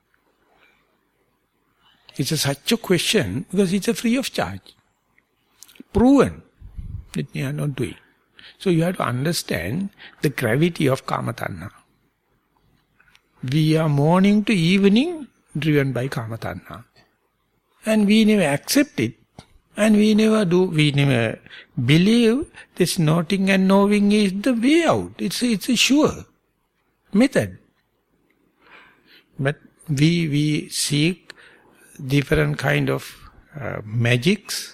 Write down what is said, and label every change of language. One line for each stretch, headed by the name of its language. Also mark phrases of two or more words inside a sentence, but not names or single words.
English: It's such a question because it's a free of charge. Proven that they are not doing. So you have to understand the gravity of
Pali: kama tanha.
English: We are morning to evening driven by
Pali: kama tanha.
English: And we never accept it. And we never believe this noting and knowing is the way out. It's a sure method. But we seek different kind of magics.